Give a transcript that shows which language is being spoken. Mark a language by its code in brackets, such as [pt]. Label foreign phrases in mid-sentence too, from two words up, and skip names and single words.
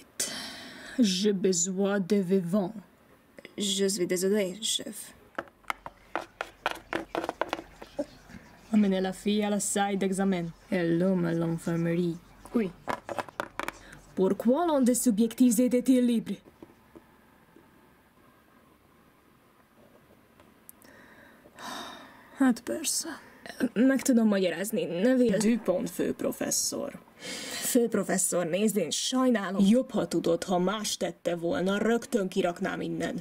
[fr] J'ai besoin de vivants. Je suis désolé, chef. Amenez la fille à la salle d'examen. Et l'homme à l'infirmerie. Oui. Pourquoi l'un des subjectifs était-il libre? [hu] Hát persze. Meg tudom magyarázni, ne véld. Dupont főprofesszor. Főprofesszor, nézd, én sajnálom. Jobb, ha tudod, ha más tette volna, rögtön kiraknám innen.